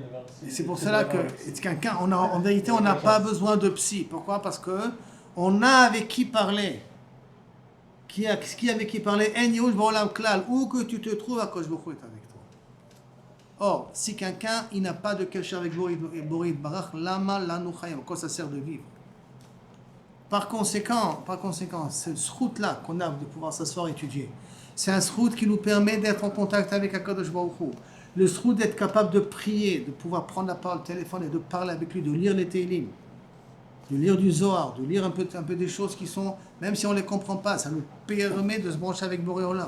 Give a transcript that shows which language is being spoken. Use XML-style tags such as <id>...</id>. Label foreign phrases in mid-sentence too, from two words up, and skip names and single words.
<fr>Et c'est pour cela que quelqu'un, en vérité, on n'a pas besoin de psy. Pourquoi? Parce que on a avec qui parler. Qui avec qui parler? Où que tu te trouves, Akadosh Baruch Hu est avec toi. Or, si quelqu'un il n'a pas de kesher avec Borei Barach,</fr> <he>למה לנו חיים.</he> <fr>À quoi ça sert de vivre? Par conséquent, cette route-là qu'on a de pouvoir s'asseoir et étudier, c'est un route qui nous permet d'être en contact avec Akadosh Baruch Hu. Le route d'être capable de prier, de pouvoir prendre la parole, le téléphone et de parler avec lui, de lire les Teilim, de lire du Zohar, de lire un peu des choses qui sont, même si on ne les comprend pas, ça nous permet de se brancher avec Boré Olam.</fr>